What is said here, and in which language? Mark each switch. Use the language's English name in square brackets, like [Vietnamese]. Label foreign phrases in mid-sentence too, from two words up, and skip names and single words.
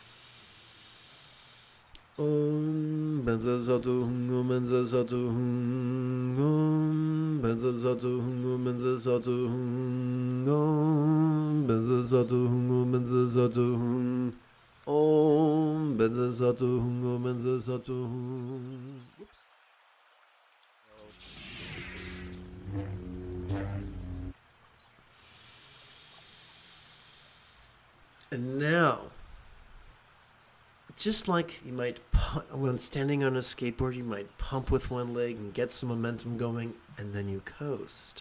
[Tibetan] ཨོཾ་བཛྲ་སཏྭ་ཧཱུྃ་བཛྲ་སཏྭ་ཧཱུྃ་ཨོཾ་བཛྲ་སཏྭ་ཧཱུྃ་བཛྲ་སཏྭ་ཧཱུྃ་ཨོཾ་བཛྲ་སཏྭ་ཧཱུྃ་བཛྲ་སཏྭ་ཧཱུྃ་ཨོཾ་བཛྲ་སཏྭ་ཧཱུྃ་བཛྲ་སཏྭ་ཧཱུྃ. [English] Whoops. And now, just like you might, when standing on a skateboard, you might pump with one leg and get some momentum going, and then you coast.